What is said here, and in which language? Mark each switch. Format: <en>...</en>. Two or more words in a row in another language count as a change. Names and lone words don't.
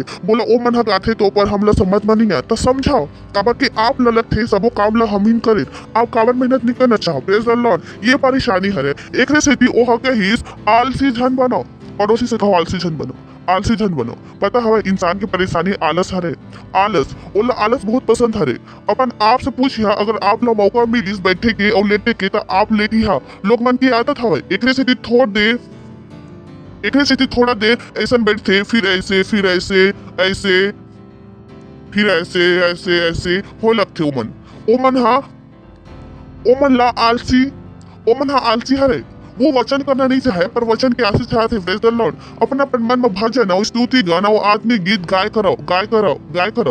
<hne>बोला ओ मन गाथे तो पर हमला समझ में नहीं आया तो समझाओ, काबर के आप ललक थे सबो काम ला हम ही करे, आप काबर मेहनत नहीं करना चाहो।</hne> <en>praise the Lord,</en> <hne>ये परेशानी है। एक से ओह के आलसी झन बनो, पड़ोसी से कहो आलसी झन बनो, आलसी झन बनो। पता हवे इंसान की परेशानी आलस हरे, आलस ओला आलस बहुत पसंद हरे। अपन आप से पूछिया, अगर आप ला मौका मिलिस बैठे के और लेटे के तो आप लेटी हा। लोग मन की आदत हवे, एकरे से थोड़ा देर ऐसा बैठते, फिर ऐसे हो लगते। ओमन ला आलसी हरे। वो वचन करना नहीं चाहे, पर वचन के आशीष चाहते।</hne> <en>praise the Lord,</en> <hne>अपना अपन मन में भजन और स्तुति गाना और आत्मिक गीत गाय करो।</hne>